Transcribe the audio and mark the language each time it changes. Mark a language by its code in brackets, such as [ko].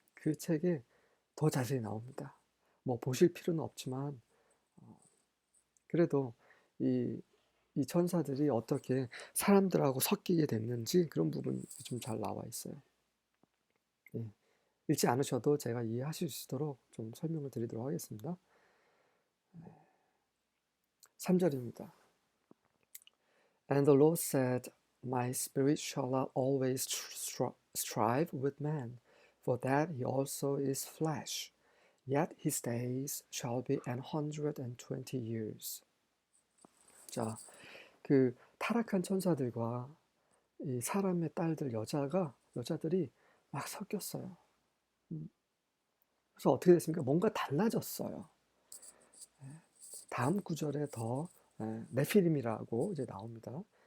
[ko] 그 책에 더 자세히 나옵니다. 뭐 보실 필요는 없지만 그래도 이 천사들이 어떻게 사람들하고 섞이게 됐는지 그런 부분이 좀 잘 나와 있어요. 읽지 않으셔도 제가 이해하실 수 있도록 좀 설명을 드리도록 하겠습니다. 3절입니다. [en] And the Lord said, My spirit shall not always strive with man, For that he also is flesh. Yet his days shall be 120 years. [ko] 자, 그 타락한 천사들과 이 사람의 딸들 여자들이 막 섞였어요. 그래서 어떻게 됐습니까? 뭔가 달라졌어요. 다음 구절에 더 네피림이라고 이제 나옵니다.